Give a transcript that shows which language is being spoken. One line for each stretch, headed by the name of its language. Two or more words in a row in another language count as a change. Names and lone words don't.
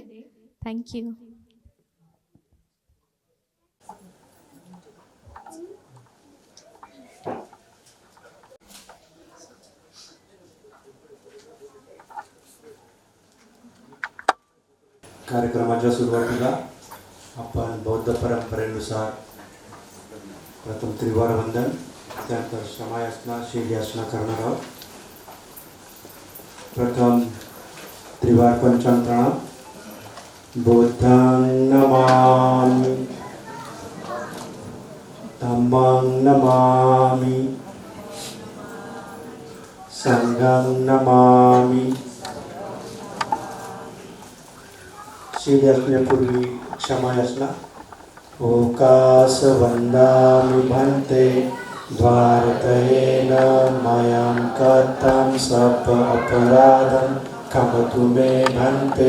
English: Thank you.
Marathi: कार्यक्रमाच्या सुरुवातीला आपण बौद्ध परंपरेनुसार प्रथम त्रिवार वंदन, त्यानंतर शमायासना, शीलयासना करणार आहोत. प्रथम त्रिवार पंचांग प्रणाम.
Pali: बुद्धं नमामि, धम्मं नमामि, संघं नमामि.
Marathi: शीलयाचनेपूर्वी क्षमायाचना.
Pali: ओकास वंदामि भन्ते द्वारतयेन मयं कृतं सप अपराधं क्षमतु मे भन्ते.